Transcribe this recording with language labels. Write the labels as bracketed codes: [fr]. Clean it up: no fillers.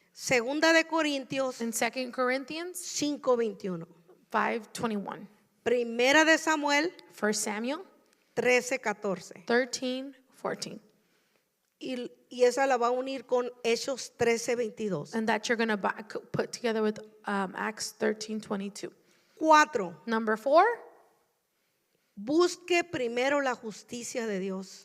[es] Segunda de Corintios [en] In 2 Corinthians [es] 5:21. [en] 5:21. [es] Primera de Samuel [en] 1 Samuel [es] 13:14. [en] 13:14. [es] Y esa la va a unir con Hechos 13:22. [en] And that you're going to put together with Acts 13:22. [es] 4. [en] Number 4, [es] Busque primero la justicia de Dios.